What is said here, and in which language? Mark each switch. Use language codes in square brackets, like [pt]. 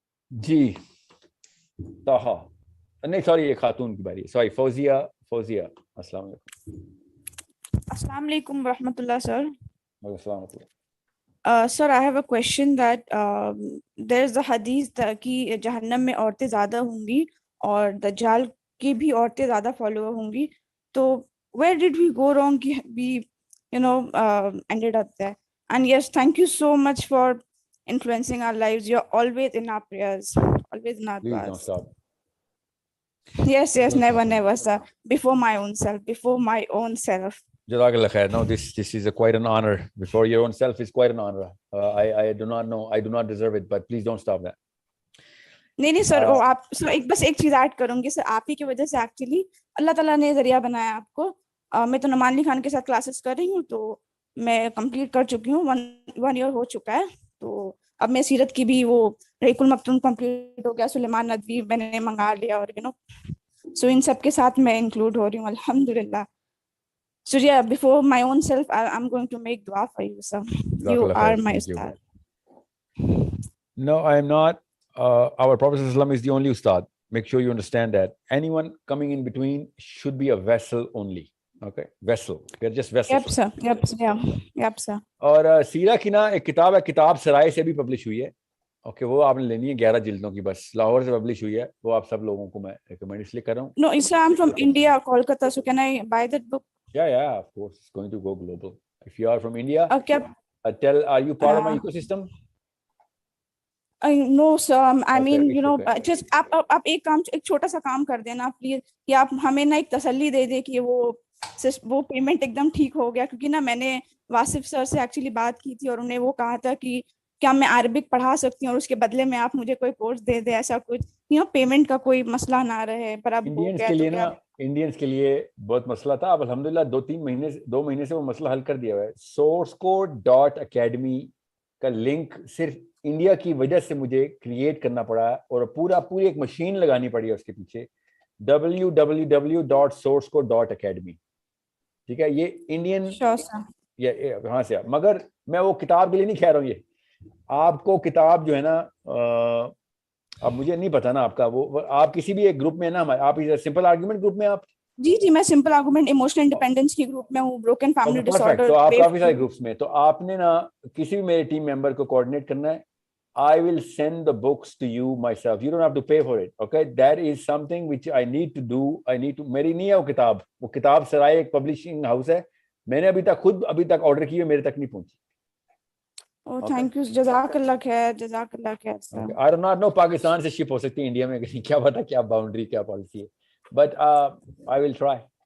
[ur] جی طاہا, نہیں سوری, یہ خاتون کی باری ہے, سوری, فوزیہ, السلام علیکم. السلام علیکم ورحمۃ اللہ سر. السلام علیکم. [en] Sir, I have a question that there is a hadith [ur] کہ جہنم میں عورتیں زیادہ ہوں گی اور دجال کی بھی عورتیں زیادہ فالوور ہوں گی. [en] تو where did we go wrong کہ we ended up there? And yes, thank you so much for influencing our lives. You're always in our prayers, always in our Please prayers. don't stop. Yes, never sir. Before my own self. Jazakallah khair. No, this is quite an honor. Before your own self is quite an honor. I do not know, I do not deserve it, but please don't stop that. [ur] نہیں سر, آپ سر ایک چیز add کروں گی سر, آپ ہی کی وجہ سے ایکچولی اللہ تعالیٰ نے ذریعہ بنایا آپ کو. میں تو نعمان علی خان کے ساتھ کلاسز کر رہی ہوں, تو میں کمپلیٹ کر چکی ہوں, 1 year ہو چکا ہے. تو اب میں سیرت کی بھی وہ رحیق المختوم کمپلیٹ ہو گیا, سلیمان ندوی میں نے منگا لیا, اور سو ان سب کے ساتھ میں انکلوڈ ہو رہی ہوں الحمدللہ. [en] So yeah, before my own self, I'm going to make dua for you, sir. You are my ustad. No, I am not. Our Prophet ﷺ is the only ustad. Make sure you understand that. Anyone coming in between should be a vessel only. Okay, vessel. We are just vessels. Yep, sir. [ur] اور سیرہ کی نا ایک کتاب ہے, کتاب سرائے سے بھی پبلش ہوئی ہے. اوکے, وہ آپ نے لینی ہے, 11 جلدوں کی, بس لاہور سے پبلش ہوئی ہے. وہ آپ سب لوگوں کو میں ریکمینڈ اس لیے کر رہا ہوں. [en] No, sir, I'm from India, Kolkata. So can I buy that book? Yeah, of course. It's going to go global. If you are from India, okay. Are you part of my ecosystem? No, sir. I mean, okay. [ur] Just آپ ایک چھوٹا سا کام کر دینا please, کہ آپ ہمیں نا ایک تسلی دے دیں کہ وہ پیمنٹ ایک دم ٹھیک ہو گیا. کیونکہ نا میں نے واصف سر سے ایکچولی بات کی تھی, اور انہیں وہ کہا تھا کہ کیا میں عربک پڑھا سکتی ہوں اور اس کے بدلے میں آپ مجھے کوئی کورس دے دیں, ایسا کچھ, پیمنٹ کا کوئی مسئلہ نہ رہے. پر اب انڈینس کے لیے بہت مسئلہ تھا. اب الحمدللہ 2 مہینے سے وہ مسئلہ حل کر دیا ہوا ہے. sourcecode.academy کا لنک صرف انڈیا کی وجہ سے مجھے کریٹ کرنا پڑا, اور پوری ایک مشین لگانی پڑی ہے اس کے پیچھے, www.sourcecode.academy. ٹھیک ہے, یہ انڈین ہاں سے. مگر میں وہ کتاب کے لیے نہیں کہہ رہا ہوں, یہ آپ کو کتاب جو ہے نا, اب مجھے نہیں پتا نا آپ کا, وہ آپ کسی بھی ایک گروپ میں نا, آپ سمپل آرگومنٹ گروپ میں, آپ جی میں سمپل آرگومنٹ ایموشنل انڈیپینڈنس کی گروپ میں ہوں, بروکن فیملی ڈس آرڈر. تو آپ کافی سارے گروپس میں, تو آپ نے نا کسی بھی میرے ٹیم ممبر کو کوآرڈینیٹ کرنا ہے. [en] I will send the books to you myself. You don't have to pay for it. Okay, that is something which I need to do. [ur] میری نہیں ہے وہ کتاب, وہ کتاب سرائے ایک پبلشنگ ہاؤس ہے, میں نے ابھی تک آرڈر کی ہے, میرے تک نہیں پہنچی. [en] Oh, thank you. جزاک اللہ خیر. I do not know [ur] Pakistan سے شپ ہو سکتی ہے انڈیا میں, کیا پتا کیا باؤنڈری, کیا پالیسی ہے, [en] but I will try.